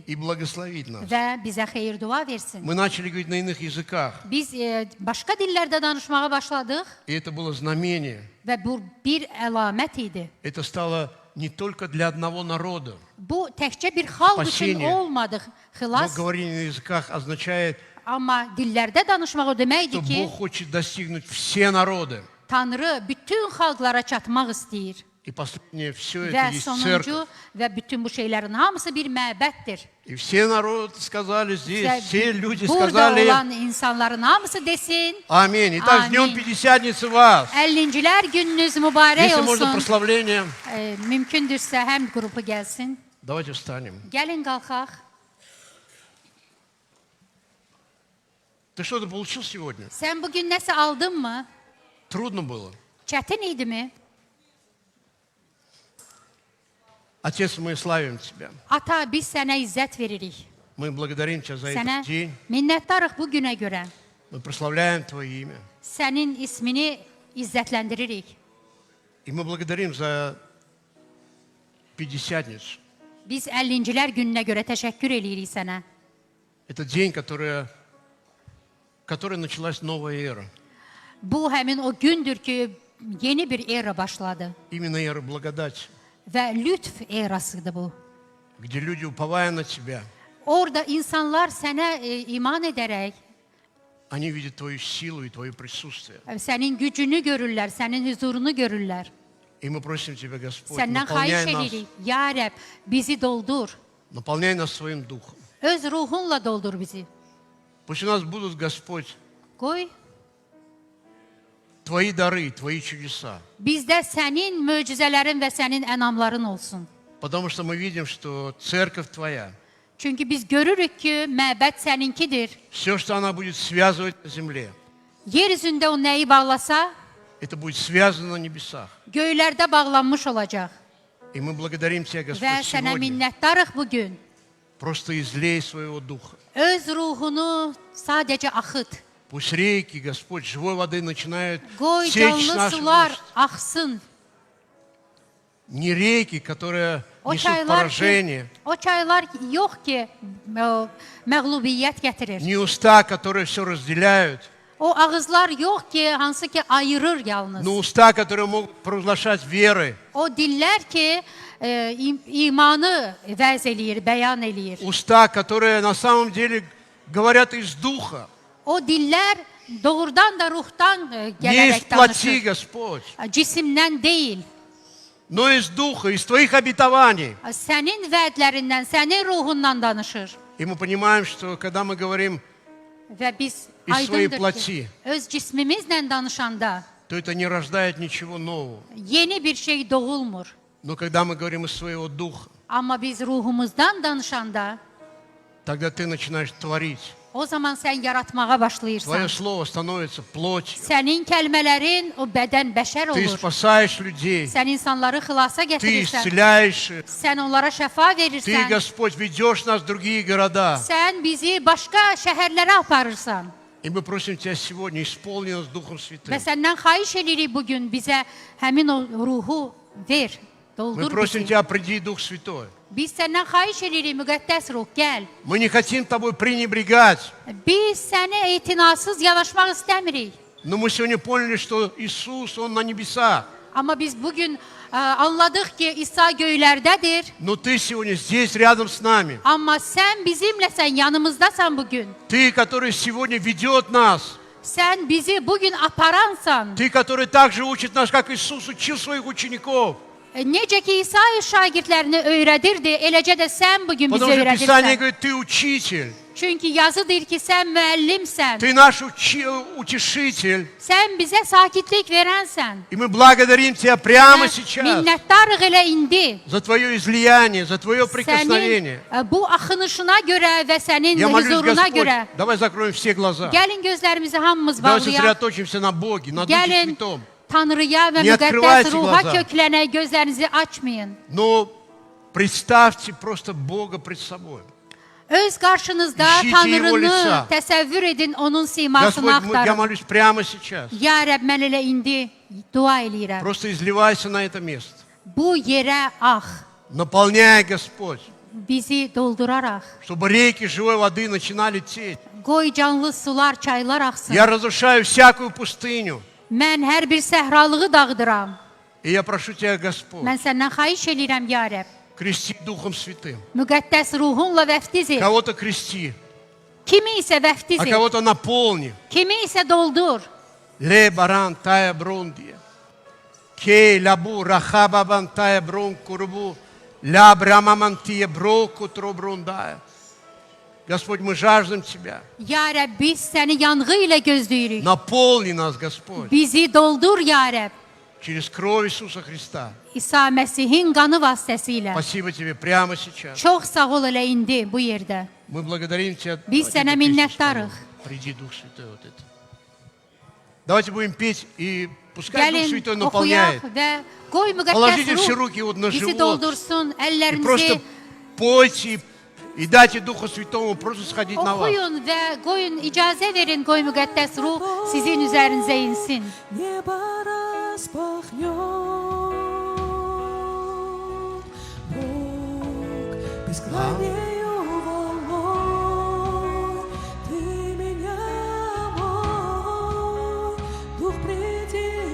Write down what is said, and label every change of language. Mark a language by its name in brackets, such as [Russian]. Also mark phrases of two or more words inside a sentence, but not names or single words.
[Russian] и благословить нас. [Azerbaijani] və bizə xeyir dua versin. [Russian] Мы начали говорить на иных языках, [Azerbaijani] Biz başqa dillərdə danışmağa başladıq [Russian] и это было знамение. [Azerbaijani] və bu bir əlamət idi. [Russian] Это стало не только для одного народа. [Azerbaijani] Bu təkcə bir xalq üçün [Russian] Spasение. [Azerbaijani] olmadı, [Russian] Но [Azerbaijani] xilas. [Russian] говорение на языках означает, [Azerbaijani] Amma dillərdə danışmaq o [Russian] что [Azerbaijani] deməkdir ki, [Russian] Бог хочет достигнуть все народы. [Azerbaijani] Tanrı bütün xalqlara çatmaq istəyir. [Russian] И последнее, все [Azerbaijani] Və [Russian] это есть [Azerbaijani] sonuncu [Russian] церковь. [Azerbaijani] və bütün bu şeylərin hamısı bir məbəddir. [Russian] И все народы сказали здесь, [Azerbaijani] Və [Russian] все люди [Azerbaijani] burada [Russian] сказали [Azerbaijani] olan insanların hamısı desin, [Russian] Аминь. Итак, с Днем Аминь. Пятидесятницы вас. [Azerbaijani] 50-cilər gününüz mübarək [Russian] Если можно [Azerbaijani] olsun. [Russian] прославление, [Azerbaijani] Mümkündürsə həm qrupu gəlsin. [Russian] давайте встанем. [Azerbaijani] Gəlin qalxaq. [Russian] Ты что-то получил сегодня? [Azerbaijani] Sən bugün nəsə aldınmı? [Russian] Трудно было. [Azerbaijani] Çətin idimi? [Russian] Отец, мы славим Тебя. [Azerbaijani] Ata, biz sənə izzət veririk. [Russian] Мы благодарим Тебя за [Azerbaijani] Sənə [Russian] этот день. [Azerbaijani] minnətdarıq bu günə görə. [Russian] Мы прославляем Твое имя. [Azerbaijani] Sənin ismini izzətləndiririk. [Russian] И мы благодарим за Пятидесятницу. [Azerbaijani] Biz 50-cilər gününə görə təşəkkür eləyirik sənə. [Russian] Это день, которой началась новая эра. [Azerbaijani] Bu həmin o gündür ki, yeni bir era başladı. [Russian] Именно эра благодати, [Azerbaijani] Və lütf erasıdır bu. [Russian] где люди, уповая на Тебя, [Azerbaijani] Orada insanlar sənə iman edərək, [Russian] они видят Твою силу и Твое присутствие. [Azerbaijani] sənin gücünü görürlər, sənin huzurunu görürlər. [Russian] И мы просим Тебя, Господь, [Azerbaijani] Səndən xahiş [Russian] наполняй нас, [Azerbaijani] edirik. Ya Rəbb, bizi doldur. [Russian] наполняй нас своим духом. [Azerbaijani] Öz ruhunla doldur bizi. [Russian] Пусть у нас будут, Господь, [Azerbaijani] Qoy [Russian] Твои дары, Твои чудеса. [Azerbaijani] bizdə sənin möcüzələrin və sənin ənamların olsun. [Russian] Потому что мы видим, что церковь Твоя, [Azerbaijani] Çünki biz görürük ki, məbəd səninkidir. [Russian] все, что она будет связывать на земле, [Azerbaijani] Yer üzündə o nəyi bağlasa, [Russian] это будет связано на небесах. [Azerbaijani] göylərdə bağlanmış olacaq. [Russian] И мы благодарим Тебя, [Azerbaijani] Və [Russian] Господь, [Azerbaijani] sənə [Russian] сегодня. [Azerbaijani] minnətdarıq bugün. [Russian] Просто излей своего духа. [Azerbaijani] Öz ruhunu sadəcə axıt. [Russian] Пусть реки, Господь, живой воды начинают [Azerbaijani] Qoy [Russian] течь [Azerbaijani] canlı [Russian] наши [Azerbaijani] sular [Russian] уст. [Azerbaijani] axsın. [Russian] Не реки, которые [Azerbaijani] O [Russian] несут [Azerbaijani] çaylar [Russian] поражение, [Azerbaijani] ki, o çaylar yox ki, məğlubiyyət gətirir. [Russian] не уста, которые все разделяют, [Azerbaijani] O ağızlar yox ki, hansı ki ayırır yalnız. [Russian] но уста, которые могут провозглашать веры, [Azerbaijani] O dillər ki, imanı vəz eləyir, bəyan eləyir. [Russian] уста, которые на самом деле говорят из духа, [Azerbaijani] O dillər doğrudan da ruhdan [Russian] не из [Azerbaijani] gələrək [Russian] плоти, [Azerbaijani] danışır. [Russian] Господь, [Azerbaijani] Cisimdən deyil. [Russian] но из духа, из Твоих обетований. [Azerbaijani] Sənin vədlərindən, sənin ruhundan danışır. [Russian] И мы понимаем, что когда мы говорим, [Azerbaijani] Və biz [Russian] Из своей [Azerbaijani] aydındır [Russian] plati. [Azerbaijani] ki, öz cismimizlə danışanda [Russian] то это не рождает ничего нового. [Azerbaijani] yeni bir şey doğulmur. [Russian] Но когда мы говорим из своего духа, [Azerbaijani] Amma biz ruhumuzdan danışanda, [Russian] тогда Ты начинаешь творить. [Azerbaijani] o zaman sən yaratmağa başlayırsan. [Russian] Твое слово становится плотью. [Azerbaijani] Sənin kəlmələrin o bədən bəşər [Russian] Ты [Azerbaijani] olur. [Russian] спасаешь людей. [Azerbaijani] Sən insanları xilasa [Russian] Ты [Azerbaijani] gətirirsən. [Russian] исцеляешь их. [Azerbaijani] Sən onlara şəfa [Russian] Ты, [Azerbaijani] verirsən. [Russian] Господь, ведешь нас в другие города. [Azerbaijani] Sən bizi başqa şəhərlərə aparırsan. [Russian] И мы просим Тебя сегодня, исполни нас Духом Святым. [Azerbaijani] Və səndən xahiş edirik bugün bizə həmin o ruhu ver, [Russian] Мы [Azerbaijani] doldur [Russian] просим [Azerbaijani] bizi. [Russian] Тебя, приди, Дух Святой. [Azerbaijani] Biz səndən xahiş edirik müqəddəs ruh, gəl. [Russian] Мы не хотим Тобой пренебрегать. [Azerbaijani] Biz səni etinasız yanaşmaq istəmirik. [Russian] Но мы сегодня поняли, что Иисус, Он на небесах. [Azerbaijani] Amma biz bugün anladıq ki, İsa göylərdədir. [Russian] Но Ты сегодня здесь, рядом с нами. [Azerbaijani] Amma sən bizimləsən, yanımızdasan bugün. [Russian] Ты, который сегодня ведет нас. [Azerbaijani] Sən bizi bugün aparansan. [Russian] Ты, который также учит нас, как Иисус учил своих учеников. [Azerbaijani] Necə ki, İsa şagirdlərini öyrədirdi, eləcə də sən bugün bizi [Russian] Потому что Писание [Azerbaijani] öyrədirsən. [Russian] говорит, Ты учитель. [Azerbaijani] Çünki yazı deyir ki, sən müəllimsən. [Russian] Ты наш утешитель. [Azerbaijani] Sən bizə sakitlik verənsən. [Russian] И мы благодарим Тебя прямо [Azerbaijani] Mən [Russian] сейчас [Azerbaijani] minnətdarıq elə indi. [Russian] за Твое излияние, за Твое прикосновение. [Azerbaijani] Sənin bu axınışına görə və sənin [Russian] Я молюсь, [Azerbaijani] huzuruna [Russian] Господь, [Azerbaijani] görə. [Russian] давай закроем все глаза. [Azerbaijani] Gəlin gözlərimizi hamımız [Russian] Давай [Azerbaijani] bağlayaq. [Russian] сосредоточимся на Боге, на Духе [Azerbaijani] Gəlin [Russian] Святом. [Azerbaijani] Tanrıya və [Russian] Не [Azerbaijani] müqəddəs [Russian] открывайте [Azerbaijani] ruha [Russian] глаза. [Azerbaijani] köklənək, gözlərinizi açmayın. [Russian] Но представьте просто Бога пред собой. [Azerbaijani] Öz qarşınızda [Russian] İşite его [Azerbaijani] Tanrını [Russian] лица. [Azerbaijani] təsəvvür edin, onun simasını [Russian] Господь, я [Azerbaijani] axtarın. [Russian] молюсь прямо сейчас. [Azerbaijani] Ya Rəbb, mən elə indi dua eləyirəm. [Russian] Просто изливайся на это место. [Azerbaijani] Bu yerə ax, [Russian] Наполняй, Господь, [Azerbaijani] bizi dolduraraq. [Russian] чтобы реки живой воды начинали течь. [Azerbaijani] Qoy canlı sular, çaylar axsın. [Russian] Я разрушаю всякую пустыню. [Azerbaijani] Mən hər bir səhralığı dağıdıram. [Russian] И я прошу Тебя, Господь, [Azerbaijani] Mən səndən xahiş eləyirəm, ya Rəbb. [Russian] крести Духом Святым. [Azerbaijani] Müqəddəs ruhunla vəftiz et. [Russian] Кого-то крести, [Azerbaijani] Kimi isə vəftiz [Russian] а [Azerbaijani] et. [Russian] кого-то наполни. [Azerbaijani] Kimi isə doldur. Ле баран тая брундия. Кей лабу рахаба бан тая брун курбу. Ля брамамантия броку трубрундая. [Russian] Господь, мы жаждем Тебя. [Azerbaijani] Ya Rəbb, biz səni yanğı ilə gözləyirik. [Russian] Наполни нас, Господь, [Azerbaijani] Bizi doldur, ya Rəbb. [Russian] через кровь Иисуса Христа. [Azerbaijani] İsa Məsihin qanı vasitəsilə. [Russian] Спасибо Тебе прямо сейчас. [Azerbaijani] Çox sağ ol elə indi bu yerdə. [Russian] Мы благодарим Тебя. [Azerbaijani] Biz [Russian] Давайте [Azerbaijani] sənə [Russian] эту песню [Azerbaijani] minnətdarıq. [Russian] споем. Приди, Дух Святой, вот это. Давайте будем петь, и пускай Дух [Azerbaijani] Gəlin [Russian] Святой [Azerbaijani] oxuyaq [Russian] наполняет. [Azerbaijani] və qoy [Russian] Положите [Azerbaijani] müqəddəs [Russian] все [Azerbaijani] ruh [Russian] руки вот на [Azerbaijani] bizi [Russian] живот. [Azerbaijani] doldursun, [Russian] И [Azerbaijani] əllərimizi [Russian] просто пойте И дайте Духу Святому просто сходить на вас. [Azerbaijani] Oxuyun və qoyun, icazə verin qoy müqəddəs ruh sizin üzərinizə insin. [Russian] Небо распахнет, Бог бескрайнею волной, Ты меня, мой Дух, приди